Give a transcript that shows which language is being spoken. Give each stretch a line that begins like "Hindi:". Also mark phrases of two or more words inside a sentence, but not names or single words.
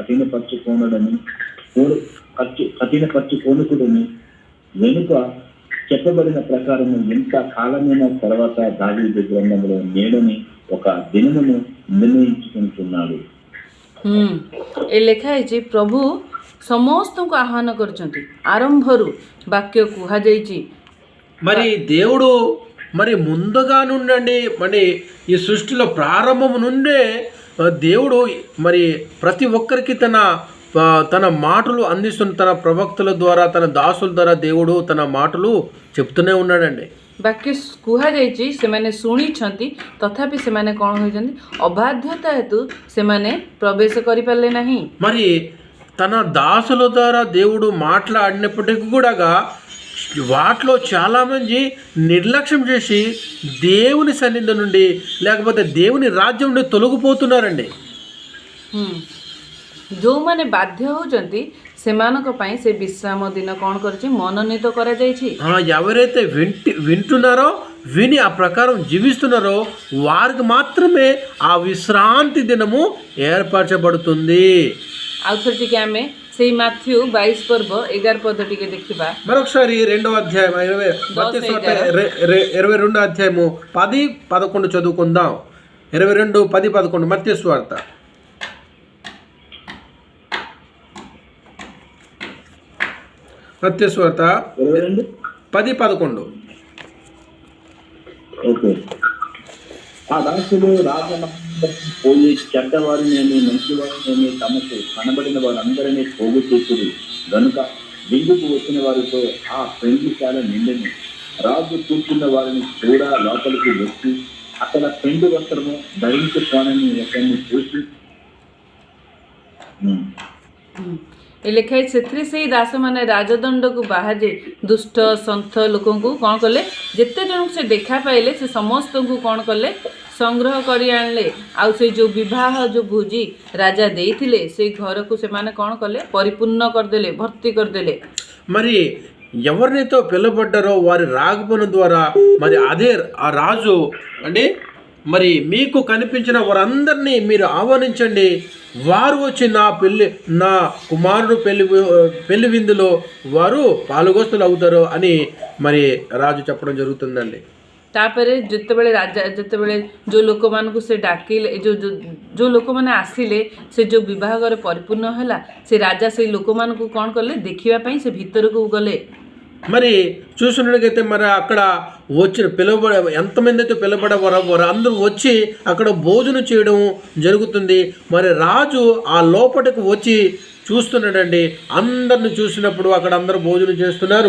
Telugu: కఠినపరచుకోనుకుడని వెనుక చెప్పబడిన ప్రకారము ఎంత కాలమైన తర్వాత దావీదు గ్రంథంలో నేడని ఒక దినమును నిర్ణయించుకుంటున్నాడు.
Odia: ଏ ଲେଖା ହେଇଛି ପ୍ରଭୁ ସମସ୍ତଙ୍କୁ ଆହ୍ୱାନ କରିଛନ୍ତି. ଆରମ୍ଭରୁ ବାକ୍ୟ କୁହାଯାଇଛି.
Telugu: మరి దేవుడు మరి ముందుగా నుండి మరి ఈ సృష్టిలో ప్రారంభం నుండే దేవుడు మరి ప్రతి ఒక్కరికి తన మాటలు అందిస్తున్న తన ప్రవక్తల ద్వారా, తన దాసుల ద్వారా దేవుడు తన మాటలు చెప్తూనే ఉన్నాడండి.
Odia: ବାକ୍ୟ କୁହାଯାଇଛି ସେମାନେ ଶୁଣିଛନ୍ତି ତଥାପି ସେମାନେ କ'ଣ ହୋଇଛନ୍ତି ଅବାଧ୍ୟତା ହେତୁ ସେମାନେ ପ୍ରବେଶ କରିପାରିଲେ ନାହିଁ।
Telugu: మరి తన దాసుల ద్వారా దేవుడు మాట్లాడినప్పటికీ కూడా వాటిలో చాలామంది నిర్లక్ష్యం చేసి దేవుని సన్నిధి నుండి లేకపోతే దేవుని రాజ్యం నుండి తొలగిపోతున్నారండి।
Odia: ଯେଉଁମାନେ ବାଧ୍ୟ ହେଉଛନ୍ତି ସେମାନଙ୍କ ପାଇଁ ସେ ବିଶ୍ରାମ ଦିନ କ'ଣ କରିଛି ମନୋନୀତ କରାଯାଇଛି।
Telugu: ఎవరైతే వింటున్నారో విని ఆ ప్రకారం జీవిస్తున్నారో వారికి మాత్రమే ఆ విశ్రాంతి దినము ఏర్పరచబడుతుంది।
Odia: ଆଉ ଥରେ ଟିକେ ଆମେ ସେଇ ମାଥ୍ୟୁ 22 ପର୍ବ 11 ପଦ ଟିକେ ଦେଖିବା।
Telugu: మరొకసారి 2వ అధ్యాయం 22వ అధ్యాయము 10, 11 చదువుకుందాం। 22, 10, 11 మత్తయి సువార్త। మత్తయి సువార్త 22, 10, 11। ఓకే। ఆ దాసులు రాజమహల్లో పోయి చెడ్డవారినేమి మంచివారినేమి తమకు కనబడిన వారందరినీ పోగు చేతురు గనుక విందుకు వచ్చిన వారితో ఆ పెండ్లిశాల నిండెను। రాజు కూర్చున్న వారిని కూడా లోపలికి వచ్చి అక్కడ పెండు వస్త్రము ధరించుకోనని ఒకరిని చూసి
Odia: ଏ ଲେଖା ହେଇଛି ସେଥିରେ ସେଇ ଦାସମାନେ ରାଜଦଣ୍ଡକୁ ବାହାରେ ଦୁଷ୍ଟ ସନ୍ଥ ଲୋକଙ୍କୁ କ'ଣ କଲେ ଯେତେ ଜଣଙ୍କୁ ସେ ଦେଖା ପାଇଲେ ସେ ସମସ୍ତଙ୍କୁ କ'ଣ କଲେ ସଂଗ୍ରହ କରି ଆଣିଲେ। ଆଉ ସେଇ ଯେଉଁ ବିବାହ ଯେଉଁ ଭୋଜି ରାଜା ଦେଇଥିଲେ ସେଇ ଘରକୁ ସେମାନେ କ'ଣ କଲେ ପରିପୂର୍ଣ୍ଣ କରିଦେଲେ ଭର୍ତ୍ତି କରିଦେଲେ।
Telugu: మరి ఎవరినైతే పిలువబడ్డారో వారి రాకపోవడం ద్వారా మరి అదే ఆ రాజు అంటే మరి మీకు కనిపించిన వారందరినీ మీరు ఆహ్వానించండి, వారు వచ్చి నా కుమారుడు పెళ్లి విందులో వారు పాలుగోస్తులు అవుతారు అని మరి రాజు చెప్పడం జరుగుతుందండి।
Odia: ତାପରେ ଯେତେବେଳେ ଯେଉଁ ଲୋକମାନଙ୍କୁ ସେ ଡାକିଲେ ଯେଉଁ ଲୋକମାନେ ଆସିଲେ ସେ ଯେଉଁ ବିବାହ ଘର ପରିପୂର୍ଣ୍ଣ ହେଲା ସେ ରାଜା ସେଇ ଲୋକମାନଙ୍କୁ କ'ଣ କଲେ ଦେଖିବା ପାଇଁ ସେ ଭିତରକୁ ଗଲେ।
Telugu: మరి చూసినట్లయితే మరి అక్కడ వచ్చిన ఎంతమంది అయితే పిలబడవారో వారు అందరూ వచ్చి అక్కడ భోజనం చేయడం జరుగుతుంది। మరి రాజు ఆ లోపలికి వచ్చి చూస్తున్నాడండి। అందరిని చూసినప్పుడు అక్కడ అందరూ భోజనం చేస్తున్నారు।